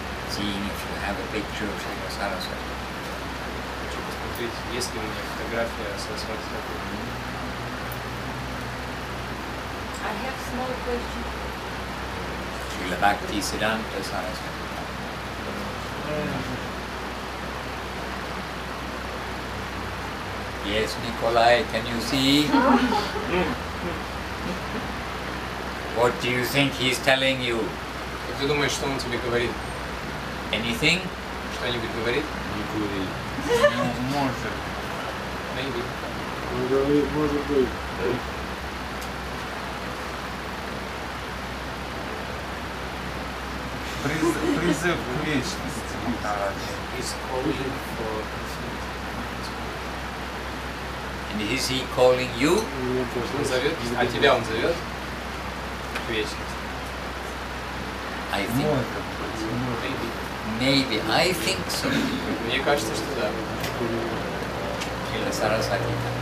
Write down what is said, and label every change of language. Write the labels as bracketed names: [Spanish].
[English] Seeing if you have a picture of Srila Saraswati. [Russian] Хочу посмотреть, есть ли у меня фотография Сарасвати Тхакур. [English] I have small question. Srila Bhaktisiddhanta Saraswati. Yes, Nikolai, can you see? What do you think he's telling you? [Russian] Как ты думаешь, что он тебе говорит? [English] Anything? [Russian] Что-нибудь говорит? Не кури. Может. [English] Maybe. [Russian] Он говорит, может быть. Призыв к вечности, Махарадж. [English] He's calling for infinity. And is he calling you? [Russian] Он зовет, а тебя он зовет к вечности. [English] I think. Maybe. Maybe. I think so. [Russian] Мне кажется, что да. [English] Srila Saraswati.